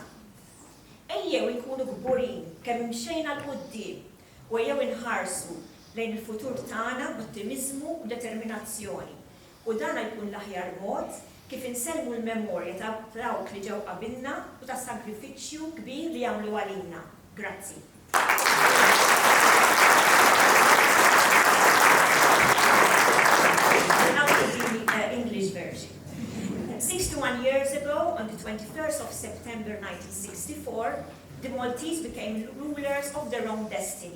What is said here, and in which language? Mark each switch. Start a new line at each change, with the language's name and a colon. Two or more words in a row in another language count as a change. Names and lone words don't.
Maltese: Ejjew inkunu gburin kemm imxejna l quddiem u ejjew inħarsu lejn il-futur tagħna b'ottimizmu u determinazzjoni. U dan jkun l-aħjar mod kif inselmu l-memorja ta' dawk li ġew qabilna u ta' sagrifiċċju kbir li jagħmlu għalina. Grazzi.
English: Now to the English version. 61 years ago, on the 21st of September 1964, the Maltese became rulers of their own destiny.